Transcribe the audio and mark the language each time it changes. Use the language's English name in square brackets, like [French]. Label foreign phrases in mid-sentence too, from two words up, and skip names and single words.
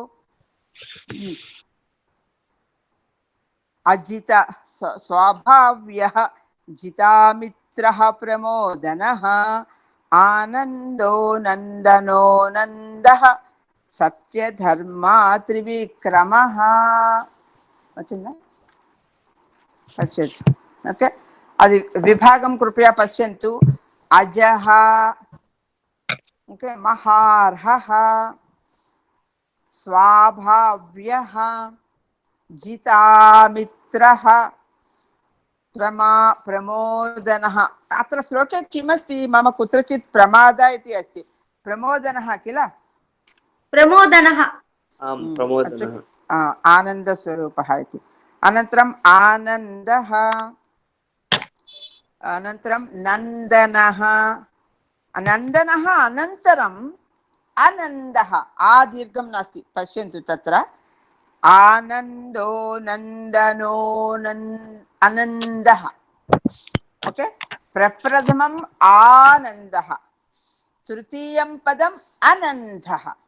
[Sanskrit] अजित स्वाभाव्यः जितामित्रः प्रमोदनः आनन्दो नन्दनो नन्दः सत्यधर्मा त्रिविक्रमः వచ్చిందా पश्यतु ओके అది విభాగం కృపయా పశ్యంతు అజహ ఓకే మహార్హః స్వాభావ్యః जितामित्रः प्रमोदनः अत्र श्लोके किमस्ति मम कुत्रचित् प्रमाद इति अस्ति प्रमोदनः किल प्रमोदनः आनन्दस्वरूपः इति अनन्तरम् आनन्दः अनन्तरं नन्दनः नन्दनः अनन्तरम् आनन्दः आ दीर्घं नास्ति पश्यन्तु तत्र आनन्दो नन्दनो आनन्दः ओके प्रप्रथमम् आनन्दः तृतीयं पदम् अनन्तः